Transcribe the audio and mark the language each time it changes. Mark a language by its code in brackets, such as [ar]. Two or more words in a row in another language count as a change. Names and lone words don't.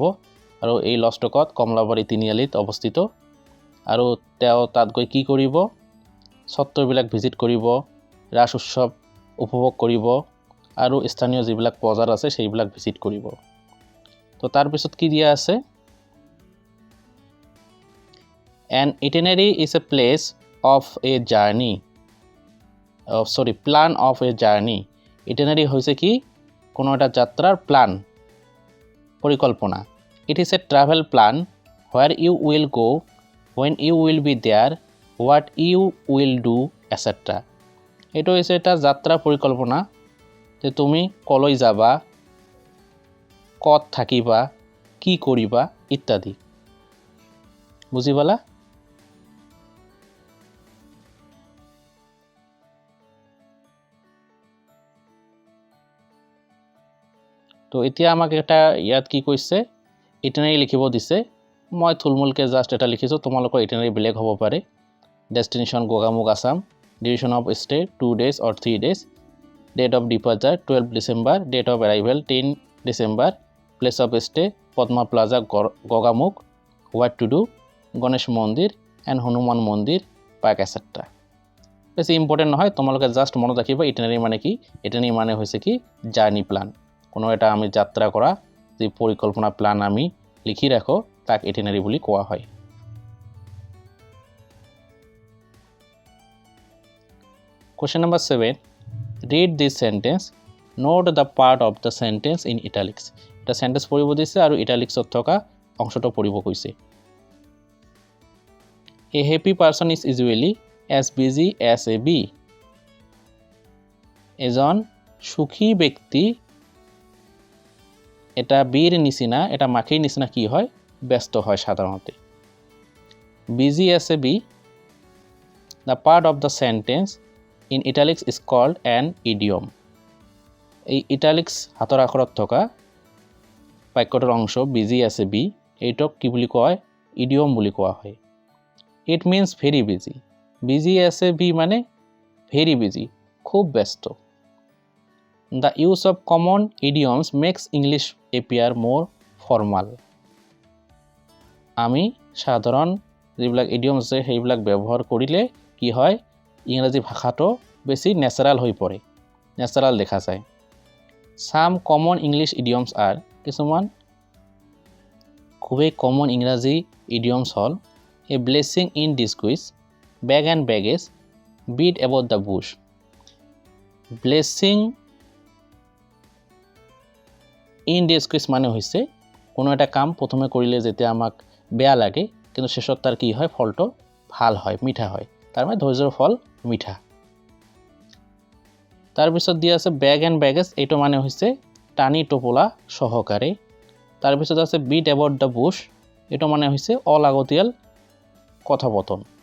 [as] আৰু এই লজটো ক'ত? কমলাবাৰী তিনিআলিত অৱস্থিত। আৰু তেওঁ তাত গৈ কি কৰিব? সত্ৰবিলাক ভিজিট কৰিব, ৰাস উৎসৱ উপভোগ কৰিব আৰু স্থানীয় যিবিলাক বজাৰ আছে সেইবিলাক ভিজিট কৰিব। তো তাৰপিছত কি দিয়া আছে? [en] An itinerary is a place of a journey. Plan of a journey. Itinerary [as] হৈছে কি? কোনো এটা যাত্ৰাৰ প্লান, পৰিকল্পনা। [en] It is a travel plan where you will go, when you will be there, what you will do, etc. [as] এইটো হৈছে এটা যাত্ৰা পৰিকল্পনা যে তুমি কলৈ যাবা, ক'ত থাকিবা, কি কৰিবা ইত্যাদি। বুজি পালা? তো এতিয়া আমাক এটা ইয়াত কি কৈছে? ইটিনাৰি লিখিব দিছে। মই থুলমূলকৈ জাষ্ট এটা লিখিছোঁ, তোমালোকৰ ইটিনাৰি বেলেগ হ'ব পাৰে। [en] destination Gogamukh Assam, duration of stay 2 days or 3 days, date of departure 12 December, date of arrival 10 December, place of stay Padma Plaza Gogamukh, what to do Ganesh Mandir and Hanuman Mandir park etcetera. [as] বেছি ইম্পৰ্টেণ্ট নহয়, তোমালোকে জাষ্ট মনত ৰাখিবা ইটিনাৰি মানে কি? ইটিনাৰি মানে হৈছে কি? [en] journey plan. [as] কোনো এটা আমি যাত্ৰা কৰা যি পৰিকল্পনা প্লান আমি লিখি ৰাখো তাক ইটিনাৰি বুলি কোৱা হয়। [en] Question number 7. Read this sentence. Note the part of the sentence in italics. [as] এটা সেন্টেন্স পঢ়িব দিছে আৰু ইটালিক্সত থকা অংশটো পঢ়িব কৈছে। [en] A happy person is usually as busy as a bee. [as] এজন সুখী ব্যক্তি এটা বীর নিচিনা, এটা মাখিৰ নিচিনা কি হয়? ব্যস্ত হয় সাধাৰণতে। [en] busy as a bee, the part of the sentence in italics is called an idiom. এই italics [as] হাতৰ আখৰত থকা বাক্যটোৰ অংশ [en] busy as a bee [as] এইটোক কি বুলি কোৱা হয় [en] idiom [as] বুলি কোৱা হয় [en] it means very busy busy as a bee মানে very busy [as] খুব ব্যস্ত [en] the use of common idioms makes English appear more formal [as] আমি সাধাৰণ যিবিলাক idioms আছে সেইবিলাক ব্যৱহাৰ কৰিলে কি হয় ইংৰাজী ভাষাটো বেছি ন্যাচাৰাল হৈ পৰে ন্যাচাৰাল দেখা যায় [en] some common English idioms are [as] কিছুমান খুবই কমন ইংৰাজী idioms হল [en] a blessing in disguise bag and baggage beat about the bush blessing in disguise [as] মানে হৈছে কোনো এটা কাম প্ৰথমে কৰিলে যেতিয়া আমাক বেয়া লাগে কিন্তু শেষত তাৰ কি হয় ফলটো ভাল হয় মিঠা হয় তাৰ মানে ধৈৰ্যৰ ফল মিঠা তাৰ পিছত দিয়া আছে [en] bag and baggage [as] এইটো মানে হৈছে টানি টোপলা সহকাৰে তাৰ পিছত আছে [en] beat about the bush [as] এইটো মানে হৈছে অলাগতিয়াল কথাপতন